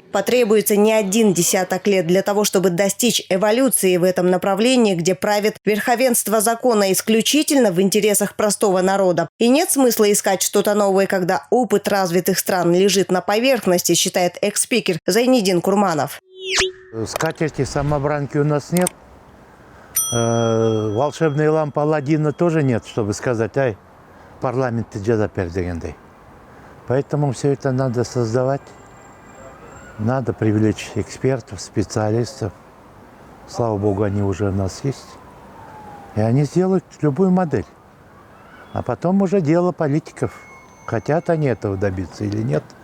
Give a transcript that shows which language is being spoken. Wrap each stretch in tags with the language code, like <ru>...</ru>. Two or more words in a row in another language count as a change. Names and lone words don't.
<ru>Потребуется не 1 десяток лет для того, чтобы достичь эволюции в этом направлении, где правит верховенство закона исключительно в интересах простого народа. И нет смысла искать что-то новое, когда опыт развитых стран лежит на поверхности, считает экс-спикер Зайнидин Курманов. Скатерти-самобранки у нас нет. Волшебной лампы Аладдина тоже нет, чтобы сказать,</ru> <ky>ай, парламентте жазапер дегендей.</ky> <ru>Поэтому все это надо создавать, надо привлечь экспертов, специалистов. Слава богу, они уже у нас есть. И они сделают любую модель. А потом уже дело политиков. Хотят они этого добиться или нет.</ru>